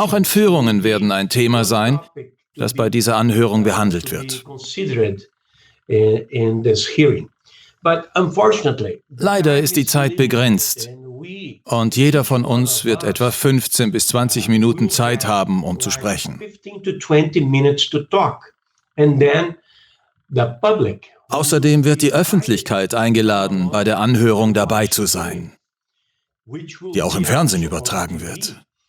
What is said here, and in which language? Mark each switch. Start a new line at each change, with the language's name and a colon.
German: Auch Entführungen werden ein Thema sein, das bei dieser Anhörung behandelt wird.
English: Considered in this hearing. But unfortunately,
German: Leider ist die Zeit begrenzt und jeder von uns wird etwa 15 bis 20 Minuten Zeit haben, um zu sprechen.
English: 15 to 20 minutes to talk. And then the public,
German: Außerdem wird die Öffentlichkeit eingeladen, bei der Anhörung dabei zu sein, die auch im Fernsehen übertragen wird.